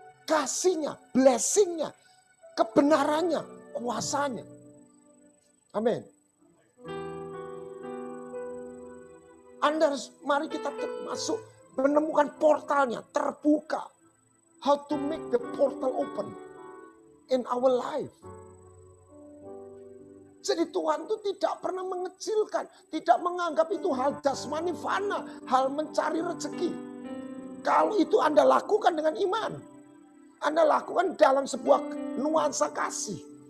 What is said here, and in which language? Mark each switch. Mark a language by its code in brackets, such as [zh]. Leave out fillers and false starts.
[id] Kasihnya, blessingnya, kebenarannya, kuasanya. Amin. Mari kita masuk, menemukan portalnya, terbuka. [en] How to make the portal open in our life. [id] Jadi Tuhan itu tidak pernah mengecilkan, tidak menganggap itu hal jasmani fana, hal mencari rezeki. Kalau itu Anda lakukan dengan iman, Anda lakukan dalam sebuah nuansa kasih.